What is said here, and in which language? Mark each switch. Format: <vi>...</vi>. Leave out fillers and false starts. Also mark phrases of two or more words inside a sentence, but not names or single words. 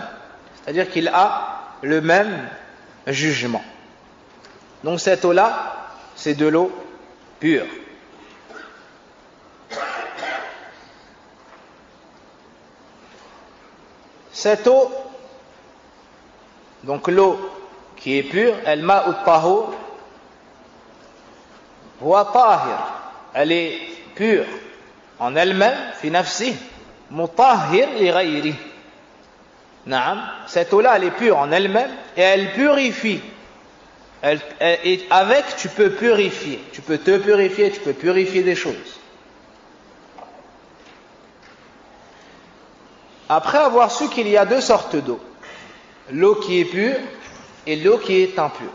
<fr>C'est-à-dire qu'il a le même jugement. Donc cette eau-là, c'est de l'eau pure. Cette eau, donc l'eau qui est pure,</fr> <ar>الماء الطهور، هو طاهر,</ar> <fr>elle est pure en elle-même,</fr> <ar>في نفسه، مطهر لغيره.</ar> <fr>Cette eau-là, elle est pure en elle-même et elle purifie. Et avec, tu peux purifier. Tu peux te purifier, tu peux purifier des choses. Après avoir su qu'il y a deux sortes d'eau, l'eau qui est pure et l'eau qui est impure.</fr>